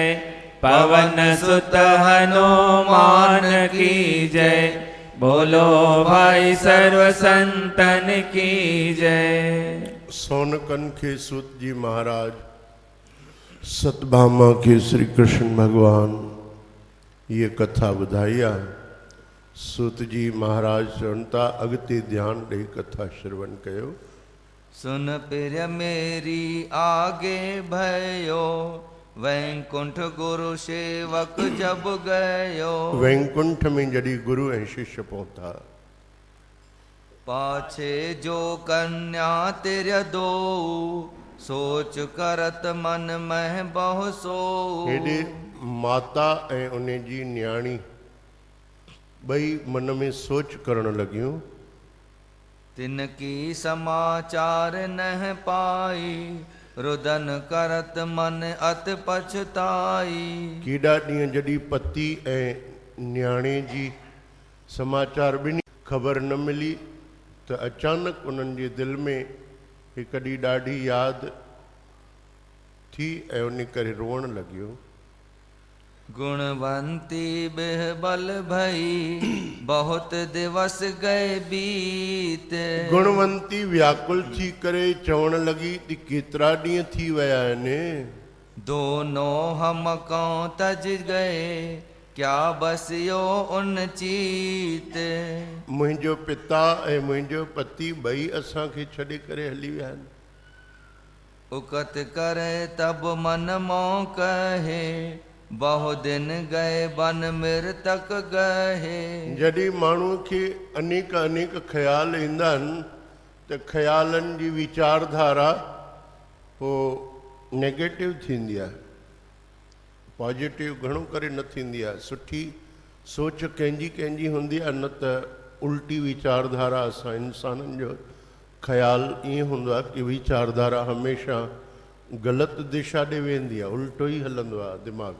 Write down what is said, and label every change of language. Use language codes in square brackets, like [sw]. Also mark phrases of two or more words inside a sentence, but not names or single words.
[hi] पवन सुत हनुमान की जय, बोलो भाई सर्व संतन की जय। सोनकन के सूत जी महाराज, सतभामा के श्री कृष्ण भगवान ये कथा बधाइया। सूत जी महाराज चरणता अगति ध्यान दे कथा श्रवण कयो। सुन प्रिय मेरी आगे भयो, वैकुंठ गुरु सेवक जब गयो। [sd] वैकुंठ में जड़ी गुरु ऐं शिष्य पहुंचा, [hi] पाछे जो कन्या तेरे दो, सोच करत मन मह बहु सो। [sd] हेॾे माता ऐं उन जी न्याणी ॿई मन में सोच करण लॻियूं। [hi] तिन की समाचार नह पाई, रुदन करत मन अत पछताई। [sd] केॾा ॾींहं जॾहिं पति ऐं न्याणे जी समाचार ॿिन्ही ख़बर न मिली त अचानक उन्हनि जे दिलि में हिकु ॾींहुं ॾाढी यादि थी ऐं उन करे रोअण लॻियो। [hi] गुणवंती बिहबल भई, बहुत दिवस गए बीत। [sd] गुणवंती व्याकुल थी करे चवण लॻी त केतिरा ॾींहं थी विया आहिनि। [hi] दोनों हम कौं तज गए, क्या बसियो उन चीत। [sd] मुंहिंजो पिता ऐं मुंहिंजो पति ॿई असांखे छॾे करे हली विया आहिनि। [hi] उकत करे तब मन मों कहे, बहु दिन गए बन मृतक गहे। [sd] जॾहिं माण्हूअ खे अनेक अनेक ख़्याल ईंदा आहिनि त ख़्यालनि जी वीचारधारा पोइ नेगेटिव थींदी आहे, पॉजिटिव घणो करे न थींदी आहे। सुठी सोच कंहिंजी कंहिंजी हूंदी आहे, न त उल्टी वीचारधारा असां इंसाननि जो ख़्याल ईअं हूंदो आहे कि वीचारधारा हमेशह ग़लति दिशा ॾे वेंदी आहे, उल्टो ई हलंदो आहे दिमाग़।